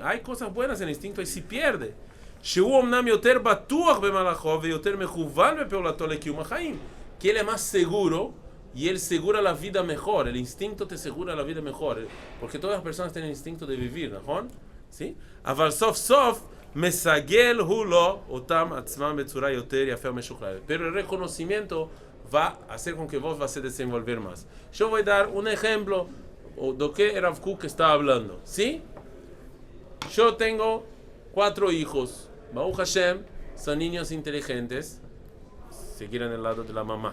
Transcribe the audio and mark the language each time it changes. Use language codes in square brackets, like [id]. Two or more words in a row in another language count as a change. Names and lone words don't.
[es] Hay cosas buenas en el instinto y se pierde. Que él es más seguro y él segura la vida mejor. El instinto te segura la vida mejor. Porque todas las personas tienen el instinto de vivir, ¿no? ¿Sí? [he] אבל סוף סוף מסגל הוא לו אותם עצמם בצורה יותר יפה ומשוכללת. [es] Pero el reconocimiento va a hacer con que vos vas a desenvolver más. Yo voy a dar un ejemplo de que Rav Kook está hablando. ¿Sí? Yo tengo 4 hijos. [he] ברוך השם, [es] son niños inteligentes. Se quieren el lado de la mamá.